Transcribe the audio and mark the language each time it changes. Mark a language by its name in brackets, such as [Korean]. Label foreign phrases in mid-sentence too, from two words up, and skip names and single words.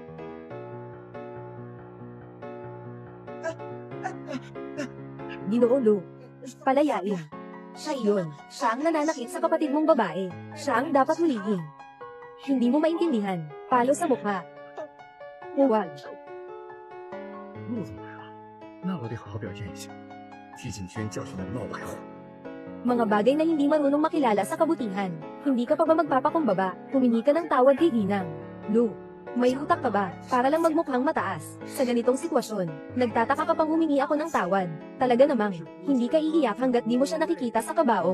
[Filipino] Ginoo Lu, palayain. Siya iyon, siya ang nananakit sa kapatid mong babae. Siya ang dapat hulihin. Hindi mo maintindihan, palo sa mukha. Huwag. [Chinese] 路怎么来了？那我得好好表现一下，替景轩教训那个闹白货。 [Filipino] Mga bagay na hindi marunong makilala sa kabutihan. Hindi ka pa ba magpapakumbaba? Humingi ka ng tawad kay Ginang. Lu, may utak ka ba? Para lang magmukhang mataas. Sa ganitong sitwasyon, nagtataka ka pang humingi ako ng tawad. Talaga namang, hindi ka iiyak hanggat di mo siya nakikita sa kabaong.